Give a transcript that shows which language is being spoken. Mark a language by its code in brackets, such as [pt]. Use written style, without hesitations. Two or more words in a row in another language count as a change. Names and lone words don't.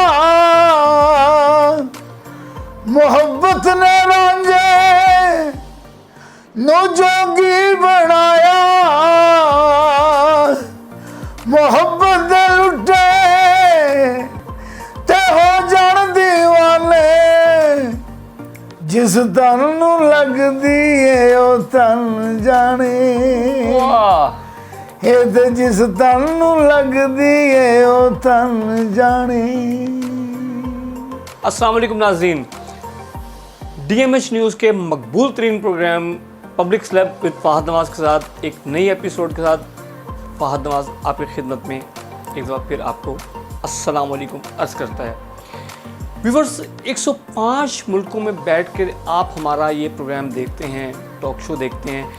[pa] ਮੁਹੱਬਤ ਨੇ ਰਾਂਝੇ ਨੂੰ ਜੋਗੀ ਬਣਾਇਆ, ਮੁਹੱਬਤ ਦੇ ਲੁੱਟੇ ਤੇ ਹੋ ਜਾਣ ਦੀਵਾਨੇ, ਜਿਸ ਤਨ ਨੂੰ ਲੱਗਦੀ ਏ ਉਹ ਤਨ ਜਾਣੇ, ਇਹ ਤੇ ਜਿਸ ਤਨ ਨੂੰ ਲੱਗਦੀ ਹੈ ਓ ਤਨ ਜਾਣੇ। [ur] السلام علیکم ناظرین، DMH نیوز کے مقبول ترین پروگرام پبلک سلیب وِد فہد نواز کے ساتھ ایک نئی ایپیسوڈ کے ساتھ فہد نواز آپکی خدمت میں ایک بار پھر آپکو السلام علیکم عرض کرتا ہے. ویورز، 105 ملکوں میں بیٹھکر آپ ہمارا یہ پروگرام دیکھتے ہیں، ٹاک شو دیکھتے ہیں.